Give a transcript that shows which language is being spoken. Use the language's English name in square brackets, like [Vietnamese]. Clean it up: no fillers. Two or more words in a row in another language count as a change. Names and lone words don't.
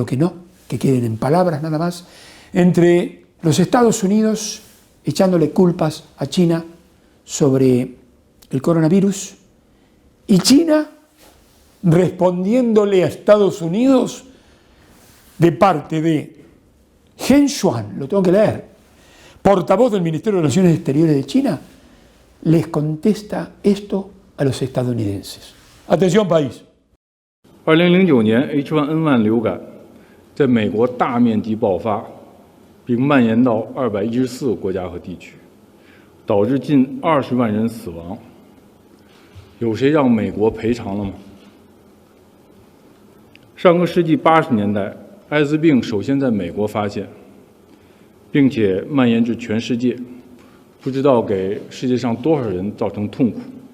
[Spanish] que no, que queden en palabras nada más, entre los Estados Unidos echándole culpas a China sobre el coronavirus y China respondiéndole a Estados Unidos de parte de Geng Shuang, lo tengo que leer, portavoz del Ministerio de Relaciones Exteriores de China, les contesta esto a los estadounidenses. Atención, país. [Chinese] 2009年 H1N1 流感在美国大面积爆发， 并蔓延到214个国家和地区，导致近20万人死亡。有谁让美国赔偿了吗？上个世纪80年代，艾滋病首先在美国发现，并且蔓延至全世界，不知道给世界上多少人造成痛苦。